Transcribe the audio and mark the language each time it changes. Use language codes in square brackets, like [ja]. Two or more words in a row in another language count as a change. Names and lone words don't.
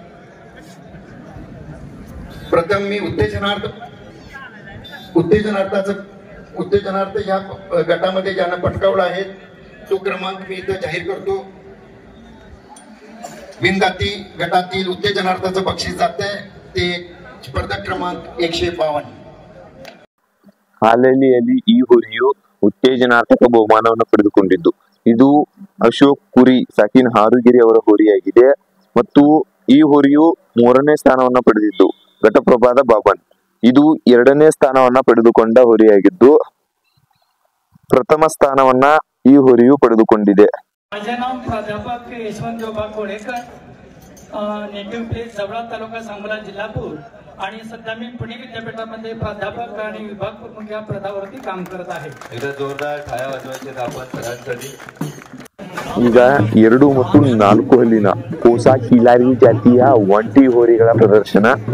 [mr] प्रथम मी उत्तेजनार्थ या गटामध्ये ज्यांना पटकावला आहे तो क्रमांक मी इथं जाहीर करतो. बिनगाती गटातील उत्तेजनार्थाचं बक्षीस जाते ते स्पर्धक क्रमांक 152. [kn] ಹಾಲಲ್ಲಿಯಲ್ಲಿ ಈ ಹೋರಿಯು ಉತ್ತೇಜನಾತ್ಮಕ ಬಹುಮಾನವನ್ನು ಪಡೆದುಕೊಂಡಿದ್ದು. ಇದು ಅಶೋಕ್ ಕುರಿ ಸಾಕಿನ್ ಹಾರುಗಿರಿ ಅವರ ಹೋರಿಯಾಗಿದೆ ಮತ್ತು ಈ ಹೋರಿಯು 3ನೇ ಸ್ಥಾನವನ್ನ ಪಡೆದಿದ್ದು. ಘಟಪ್ರಭಾದ ಬಾಬನ್ ಇದು 2ನೇ ಸ್ಥಾನವನ್ನ ಪಡೆದುಕೊಂಡ ಹೋರಿಯಾಗಿದ್ದು, ಪ್ರಥಮ ಸ್ಥಾನವನ್ನ ಈ ಹೋರಿಯು ಪಡೆದುಕೊಂಡಿದೆ. [mr] माझे नाव प्राध्यापक यशवंत जोबा कोळेकर, [en] native place [mr] जवळा तालुका सांगोला जिल्हा पूर, आणि सध्या मी पुणे विद्यापीठामध्ये प्राध्यापक आणि विभाग प्रमुख या पदावरती काम करत आहे. एकदा जोरदार टाळ्या वाजवायचे आपण सगळ्यांसाठी. [kn] ಈಗ 2 ಮತ್ತು 4 ಹಲ್ಲಿನ ಕೋಸಾ ಕಿಲಾರಿ ಜಾತಿಯ ಒಂಟಿ ಹೋರಿಗಳ ಪ್ರದರ್ಶನ.